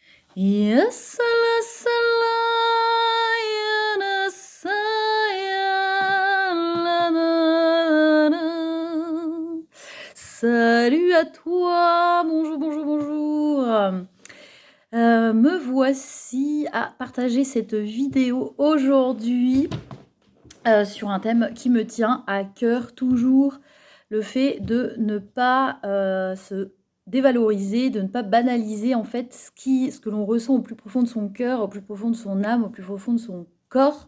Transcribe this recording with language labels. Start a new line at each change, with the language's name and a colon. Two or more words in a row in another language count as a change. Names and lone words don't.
French: Ya sala sala, ya na sa, ya la na na. Salut à toi, bonjour, bonjour, bonjour. Me voici à partager cette vidéo aujourd'hui sur un thème qui me tient à cœur toujours, le fait de ne pas se dévaloriser, de ne pas banaliser en fait ce que l'on ressent au plus profond de son cœur, au plus profond de son âme, au plus profond de son corps.